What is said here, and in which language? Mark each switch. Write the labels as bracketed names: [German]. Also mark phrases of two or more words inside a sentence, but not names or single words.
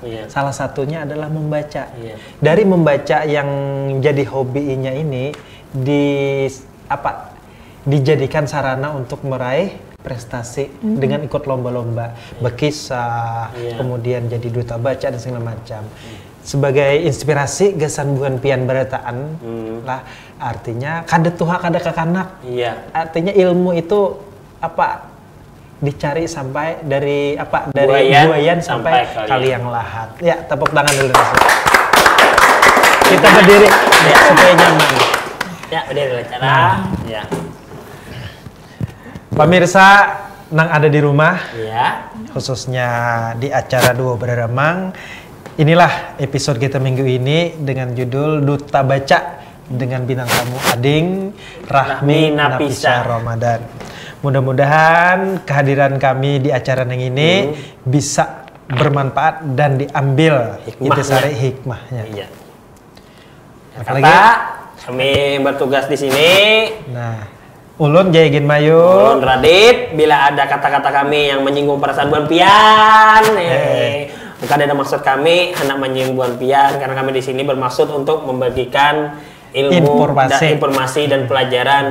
[Indonesian] Salah satunya adalah membaca. Dari membaca yang jadi hobinya ini dijadikan sarana untuk meraih prestasi dengan ikut lomba-lomba, berkisah, kemudian jadi duta baca dan segala macam. [Banjar] Sebagai inspirasi gasan bukan pian berataan lah, artinya kada tuha kada kekanak. [Indonesian] Artinya ilmu itu dicari sampai dari buayan sampai kaliang lahat. Ya, tepuk tangan dulu. Kita berdiri supaya nyaman. Ya, berdiri cara. Pemirsa nang ada di rumah, khususnya di acara Duo Beremang, inilah episode kita minggu ini dengan judul Duta Baca dengan bintang tamu Ading Rahmi Napisa Ramadan. Mudah-mudahan kehadiran kami di acara yang ini bisa bermanfaat dan diambil intisari hikmahnya. Apalagi kami bertugas di sini. Nah, [Banjar] Ulun Jayagin Mayu, [Indonesian] Ulun Radit, bila ada kata-kata kami yang menyinggung perasaan [Banjar] Buan Pian, [Indonesian] bukan ada maksud kami hendak menyinggung [Banjar] Buan Pian, [Indonesian] karena kami di sini bermaksud untuk membagikan ilmu, informasi dan pelajaran.